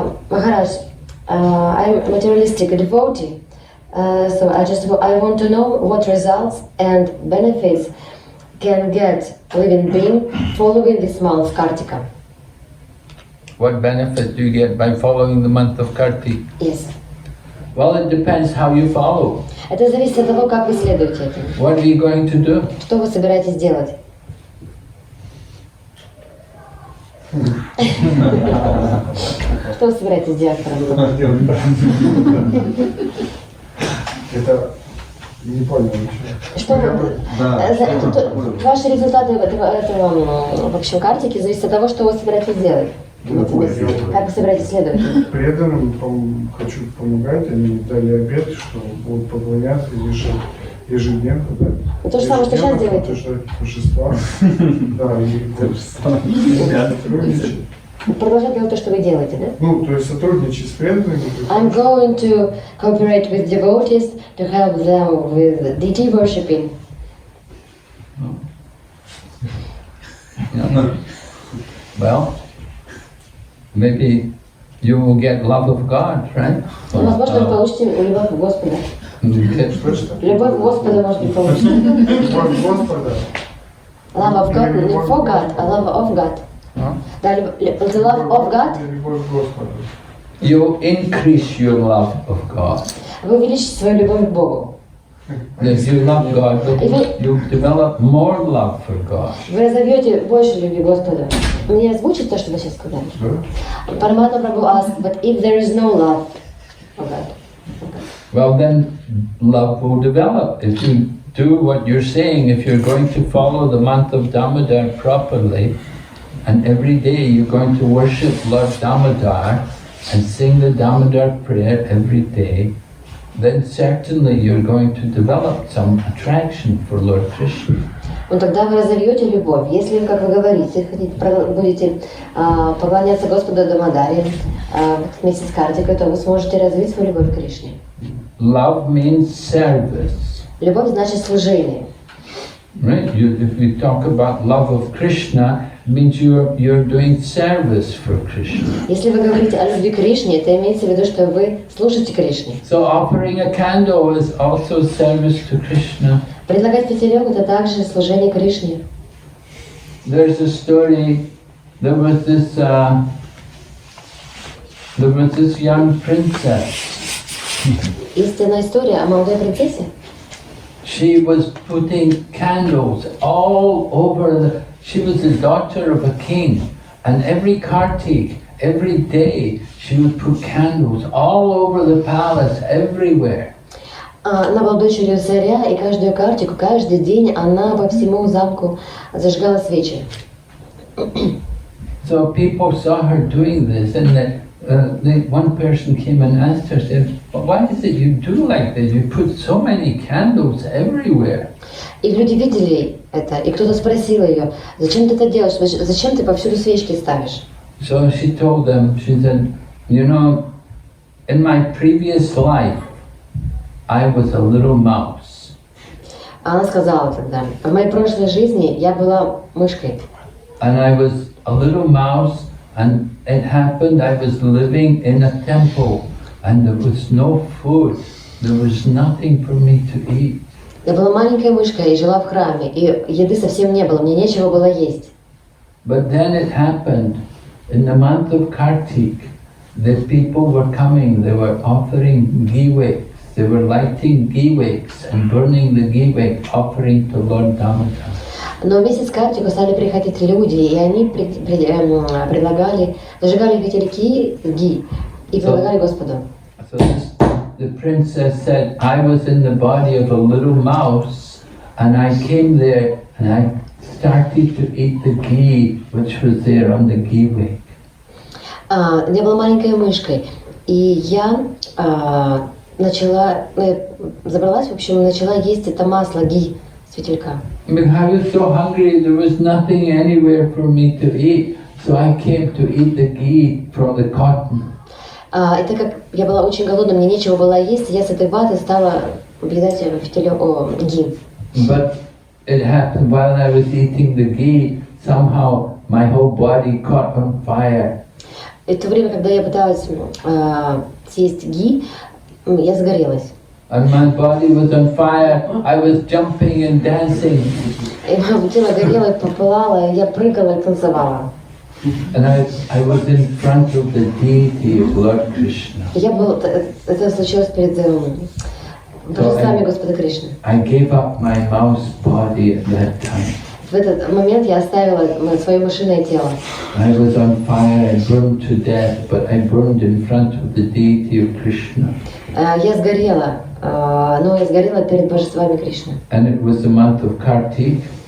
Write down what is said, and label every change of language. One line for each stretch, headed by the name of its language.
English: Махарадж, I'm a materialistic devotee, so I want to know what results and benefits can get living being following this month Kartika. What benefit do you get by following the month of Kartik? Yes. Well, it depends how you follow.
Russian: Это зависит от того, как вы следуете этому.
English: What are you going to do?
Russian: Что вы собираетесь делать? Что вы собираетесь делать, правда? Это не понял ничего. Что вы? Ваши результаты этого, в общем, картики зависят от того, что вы собираетесь делать. Как вы собираетесь следовать? Преданным хочу помогать, они дали обет, что будут поклоняться ежедневно, да? То же самое, что сейчас делаете. Божества. Да, и сотрудничать. Продолжать делать то, что вы делаете, да? Ну, то есть сотрудничать с преданными.
English: I'm going to cooperate with devotees to help them with deity worshipping. Well, maybe you will get love of God, right?
Russian: Возможно, вы получите любовь Господа. Любовь Господа, может быть, получите. Любовь Господа.
English: Love of God,
Russian: не
English: for God,
Russian: а
English: love of God.
Russian: Да,
English: the love of God.
Russian: Любовь Господа.
English: You increase your love of God.
Russian: Вы увеличите свою любовь к Богу.
English: If you love God, you develop more love for God.
Russian: Вы разовьете больше любви к Господу. Мне озвучить то, что вы сейчас сказали?
English: Параматма Прабhu asked, but if there is no love for God? Well, then love will develop. If you do what you're saying, if you're going to follow the month of Damodar properly, and every day you're going to worship Lord Damodar and sing the Damodar prayer every day, then certainly you're going to develop some attraction for Lord Krishna.
Russian: Ну тогда вы разовьете любовь. Если, как вы говорите, будете поклоняться Господу Дамодаре в месяц Картика, то вы сможете развить свою любовь к Кришне.
English: Love means service.
Russian: Любовь значит служение.
English: Right? If you talk about love of Krishna, it means you're doing service for Krishna.
Russian: Если вы говорите о любви к Кришне, это имеется в виду, что вы служите Кришне.
English: So offering a candle is also service to Krishna.
Russian: Предлагать пятерёк — это также служение Кришне.
English: There's a story. There was this young princess.
Russian: Истинная история о молодой принцессе.
English: She was putting candles all over she was the daughter of a king, and every Kartik, every day, she would put candles all over the palace, everywhere.
Russian: Она была дочерью царя, и каждую картику, каждый день она по всему замку зажигала свечи.
English: So people saw her doing this, and one person came and asked her, said, "Why is it you do like this? You put so many candles everywhere."
Russian: И люди видели это, и кто-то спросил ее, зачем ты это делаешь, зачем ты повсюду свечки ставишь?
English: So she told them, she said, you know, in my previous life, I was a little mouse.
Russian: Она сказала тогда, в моей прошлой жизни я была мышкой.
English: And I was a little mouse, and it happened I was living in a temple, and there was no food, there was nothing for me to eat.
Russian: Я была маленькой мышкой и жила в храме, и еды совсем не было, мне нечего было есть.
English: But then it happened, in the month of Kartik, the people were coming, they were offering ghee wicks, they were lighting ghee wicks and burning the ghee wick, offering to Lord Damodar.
Russian: Но в месяц Картику стали приходить люди, и они предлагали, зажигали ветерки ги и предлагали Господу.
English: So the princess said, I was in the body of a little mouse, and I came there and I started to eat the ghee which was there on the ghee wick.
Russian: Я была маленькой мышкой, и я забралась, в общем, начала есть это масло ги с фитилька.
English: I mean, I was so hungry, there was nothing anywhere for me to eat, so I came to eat the ghee from the cotton.
Russian: И так как я была очень голодна, мне нечего было есть, я с этой ваты стала объедать ги.
English: But it happened while I was eating the ghee, somehow my whole body caught on fire.
Russian: И в то время, когда я пыталась съесть ги, я загорелась.
English: And my body was on fire, I was jumping and dancing.
Russian: И мое тело горело, попылало, и я прыгала и танцевала.
English: And I was in front of the deity of Lord Krishna.
Russian: Это случилось перед божествами Господа Кришны.
English: I gave up my mouse body at that time.
Russian: В этот момент я оставила свое мышиное тело.
English: I was on fire, I burned to death, but I burned in front of the deity of Krishna.
Russian: Я сгорела, но я сгорела перед божествами Кришны.
English: And it was the month of Kartik.